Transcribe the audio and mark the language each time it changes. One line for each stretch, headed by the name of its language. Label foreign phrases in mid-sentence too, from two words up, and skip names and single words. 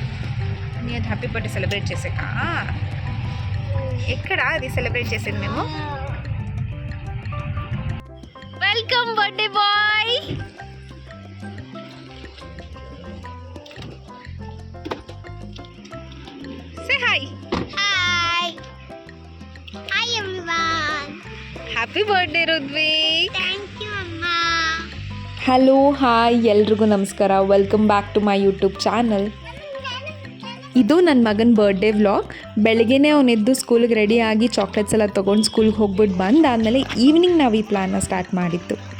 Telugu: నేను
English: happy birthday celebrate
Telugu: చేసాక ఎక్కడ అది సెలబ్రేట్ చేసేది మేము
English: welcome birthday boy say hi hi hi everyone. happy birthday ರುದ್ವಿ. thank you ಅಮ್ಮ.
Kannada: ಹಲೋ ಹಾಯ್ ಎಲ್ರಿಗೂ ನಮಸ್ಕಾರ.
English: welcome back to my YouTube channel.
Kannada: ಇದು ನನ್ನ ಮಗನ ಬರ್ಡೇ ವ್ಲಾಗ್. ಬೆಳಗ್ಗೆನೇ ಅವನೆದ್ದು ಸ್ಕೂಲಿಗೆ ರೆಡಿಯಾಗಿ ಚಾಕ್ಲೇಟ್ಸ್ ಎಲ್ಲ ತೊಗೊಂಡು ಸ್ಕೂಲ್ಗೆ ಹೋಗ್ಬಿಟ್ಟು ಬಂದಾದಮೇಲೆ ಈವ್ನಿಂಗ್ ನಾವು ಈ ಪ್ಲ್ಯಾನ್ನ ಸ್ಟಾರ್ಟ್ ಮಾಡಿತ್ತು.